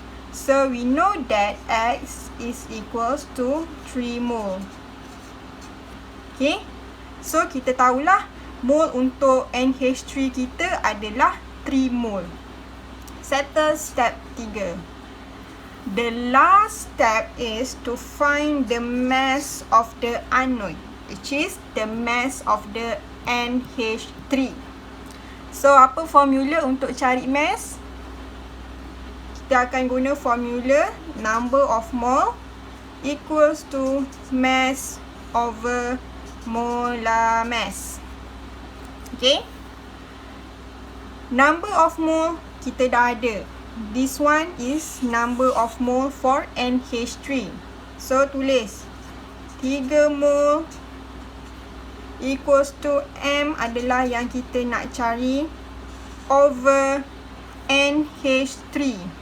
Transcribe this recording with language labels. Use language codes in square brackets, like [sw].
[en] So, we know that X is equals to 3 mole. Okay? [ms] So, kita tahulah mole untuk NH3 kita adalah 3 mole. [en] Settle step 3. The last step is to find the mass of the anode, which is the mass of the NH3. So, [ms] apa formula untuk cari mass? Kita akan guna [en] formula number of mole equals to mass over molar mass. Okay? [ms] Number of mole kita dah ada. [en] This one is number of mole for NH3. [ms] So, tulis [en] 3 mole equals to M [ms] adalah yang kita nak cari over NH3.